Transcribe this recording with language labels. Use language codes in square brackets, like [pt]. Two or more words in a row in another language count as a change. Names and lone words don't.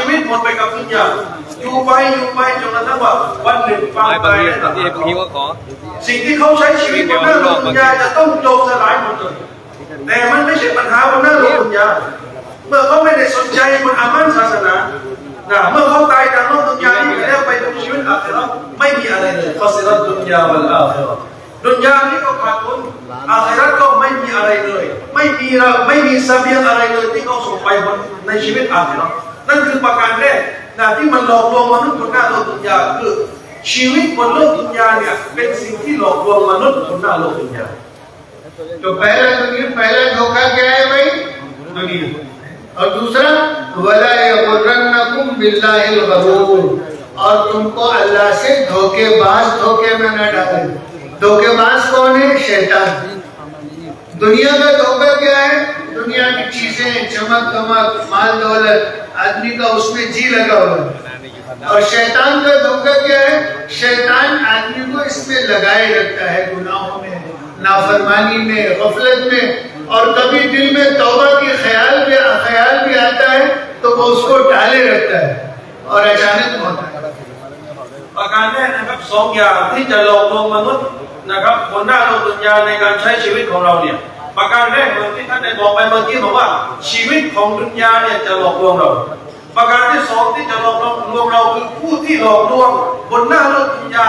[th] วิตหมดไปกับดุนยาอยู่ไปจนกระทั่งว่าวันหนึ่งความตายสิ่งที่เขาใช้ชีวิตบนหน้าโลกดุนยาจะต้องโจมสลายหมดเลยแต่มันไม่ใช่ปัญหาบนหน้าโลกดุนยาเมื่อเขาไม่ได้สนใจบนอามันศาสนาเมื่อเขาตายจากโลกดุนยานี้ไปแล้วไปถึงชีวิตอาคิเราะห์ไม่มีอะไรเลย [ar] خسر الدنيا والآخرة [th] ดุนยานี้ก็ขาดทุนอาคิเราะห์ก็ไม่มีอะไรเลยไม่มีเสบียงอะไรเลยที่เขาส่งไปในชีวิตอาคิเราะห์ นั่นคือประการแรกนะที่มันหลอกลวงมนุษย์บนหน้าโลกดุนยาคือชีวิตบนโลกดุนยาเนี่ยเป็นสิ่งที่หลอกลวงมนุษย์บนหน้าโลกดุนยา [hi] तो पहला धोखा क्या है भाई? दुनिया। और दूसरा [ar] ولا يغرنكم بالله الغرور, [hi] और तुमको अल्लाह से धोखेबाज धोखे में न डाले। धोखेबाज कौन है? शैतान। दुनिया का धोखा क्या है? दुनिया की चीजें, चमक दमक, माल दौलत, आदमी का उसमें जी लगा हुआ है। और शैतान का धोखा क्या है? शैतान आदमी को इसमें लगाए रखता है, गुनाहों में, नाफरमानी में, गफलत में, और कभी दिल में तौबा की ख्याल भी आता है तो वो उसको टाले रखता है और अचानक होता है। [th] ประการแรกนะครับสองอย่างที่จะหลอกลวงมนุษย์นะครับบนหน้าโลกดุนยาในการใช้ชีวิตของเราเนี่ยประการแรกเหมือนที่ท่านได้บอกไปเมื่อกี้บอกว่าชีวิตของดุนยาเนี่ยจะหลอกลวงเราประการที่สองที่จะหลอกลวงเราคือผู้ที่หลอกลวงบนหน้าโลกดุนยา